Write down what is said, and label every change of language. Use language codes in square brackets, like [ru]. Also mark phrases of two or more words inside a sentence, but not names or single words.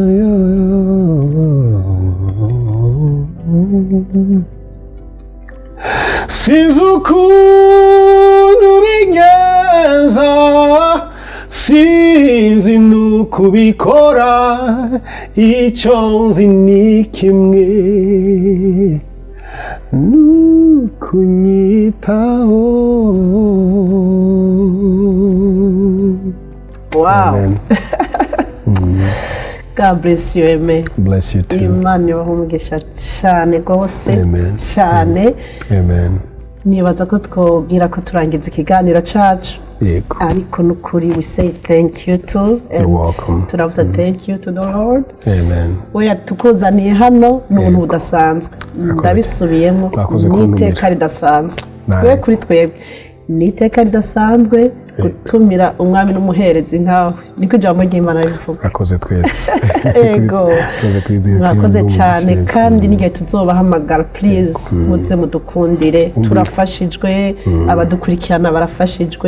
[rn] sinzi ukuntu bigenza sinzi nukubikora icyo nzi ni kimwe nukunyitaho. [en] Wow. Amen. God bless you, amen. Bless you too. [rn] Imana ibahumugisha cyane rwose [en] Amen. [rn] cyane. [en] Amen. [rn] Nibaza ko twobwira ko turangiza ikiganiro cacu Yego. ariko nukuri [en] we say thank you to You're welcome. [rn] turavuze [en] thank you to the Lord Amen. [rn] we yatukuzaniye hano n'ubuntu budasanzwe ndabisubiyemo Mwakoze kuntumira. n'iteka ridasanzwe Nawe. we kuri twebwe n'iteka ridasanzwe gutumira umwami n'umuherezi nkawe niko ijambo ry'Imana rivuga. Mwakoze twese. Ego mwakoze cyane kandi n'igihe tuzobahamagara please muze mudukundire turafashijwe abadukurikirana barafashijwe.